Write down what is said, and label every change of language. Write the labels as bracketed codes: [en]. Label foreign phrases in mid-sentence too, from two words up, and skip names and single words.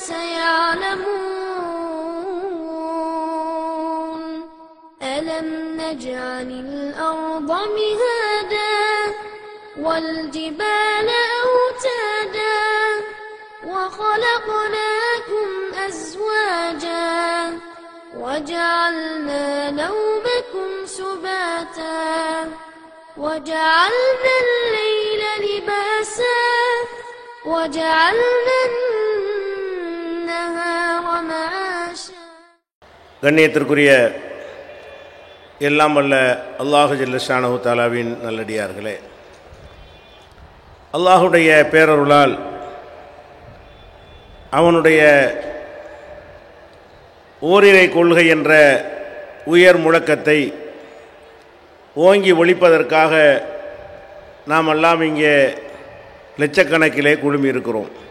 [ar] سيعلمون ألم نجعل الأرض مهادا والجبال أوتادا وخلقناكم أزواجا وجعلنا نومكم سباتا وجعلنا الليل لباسا وجعلنا النهار معاشا. [ta] கண்ணியத்திற்குரிய எல்லாம் வல்ல [ar] الله جل شأنه [ta] தஆலாவின் நல்லடியார்களே, அல்லாஹுடைய பேரருளால் அவனுடைய ஓரிரை கொள்கை என்ற உயர் முழக்கத்தை ஓங்கி ஒலிப்பதற்காக நாம் எல்லாம் இங்கே லட்சக்கணக்கிலே குழுமி இருக்கிறோம்.